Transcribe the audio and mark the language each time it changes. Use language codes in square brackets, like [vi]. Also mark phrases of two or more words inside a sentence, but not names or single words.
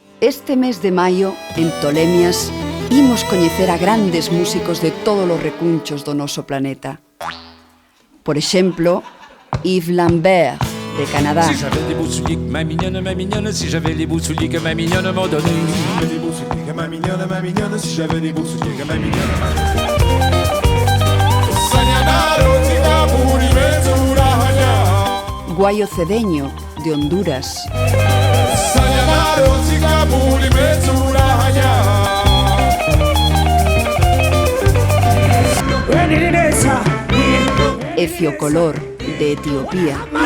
[gl] Este mes de maio, en Tolemias, imos coñecer a grandes músicos de todos os recunchos do noso planeta. Por exemplo, Yves Lambert, de Canadá. [fr] Si j'avais des beaux souliers que ma mignonne, si j'avais les beaux souliers que ma mignonne m'a donné. Si j'avais des beaux souliers que ma mignonne, si j'avais des beaux souliers que ma mignonne m'a donné. [gl] Guayo Cedeño, de Honduras. Efio Color, de Etiopía.